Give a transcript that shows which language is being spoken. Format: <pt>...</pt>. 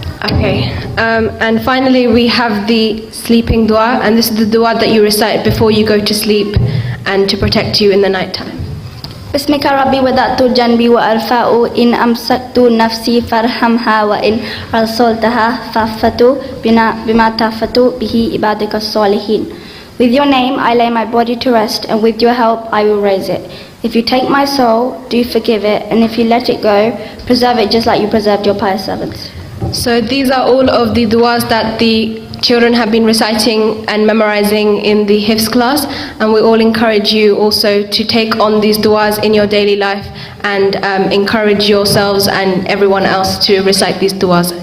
<en>Okay, and finally we have the sleeping dua, and this is the dua that you recite before you go to sleep and to protect you in the night time.</en> <ar>بسمك ربي وضعت جنبي وأرفع إن أمسكت نفسي فارحمها وإن أرسلتها فافت بما تافت به عبادك الصالحين.</ar> <en>With your name I lay my body to rest, and with your help I will raise it. If you take my soul, do forgive it, and if you let it go, preserve it just like you preserved your pious servants. So these are all of the duas that the children have been reciting and memorizing in the HIFDH class, and we all encourage you also to take on these duas in your daily life and encourage yourselves and everyone else to recite these duas.</en>